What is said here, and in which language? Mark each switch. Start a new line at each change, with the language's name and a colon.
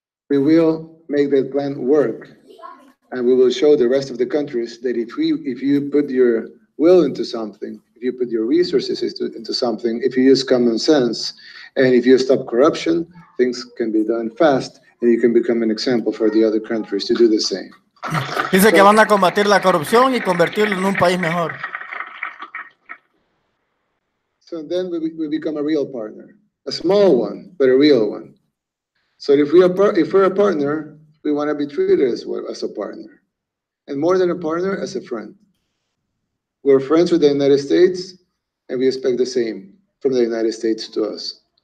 English: We will make that plan work, and we will show the rest of the countries that if you put your will into something, if you put your resources into something, if you use common sense, and if you stop corruption, things can be done fast, and you can become an example for the other countries to do the same.
Spanish: Dice que van a combatir la corrupción y convertirlo en un país mejor.
English: So then we become a real partner, a small one, but a real one. So if we're a partner, we want to be treated as a partner, and more than a partner, as a friend. We're friends with the United States, and we expect the same from the United States to us.